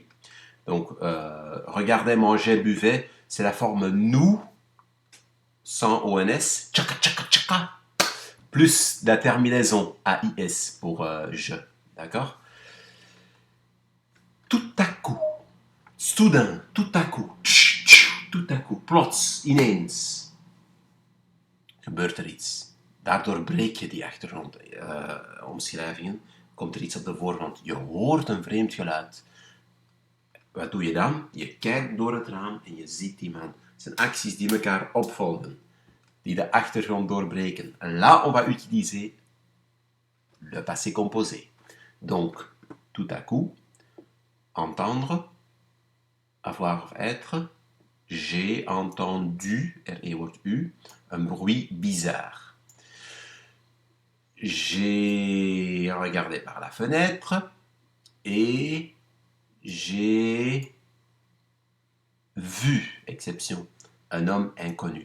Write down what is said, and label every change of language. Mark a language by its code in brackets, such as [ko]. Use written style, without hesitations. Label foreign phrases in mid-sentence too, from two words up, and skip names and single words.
[fr] Donc, regardais, mangeais, buvais, c'est la forme nous, sans ONS, tchaka, tchaka, tchaka, plus la terminaison AIS pour je. D'accord? Tout à coup, soudain, tout à coup, [nl] plots, ineens, gebeurt er iets. Daardoor breek je die achtergrondomschrijvingen. Komt er iets op de voorgrond. Je hoort een vreemd geluid. Wat doe je dan? Je kijkt door het raam en je ziet die man. Het zijn acties die elkaar opvolgen. Die de achtergrond doorbreken. [fr] Là, on va utiliser le passé composé. Donc, tout à coup, entendre, avoir of être. J'ai entendu, [nl] R-E wordt U, [fr] un bruit bizarre. J'ai regardé par la fenêtre et j'ai vu, exception, un homme inconnu.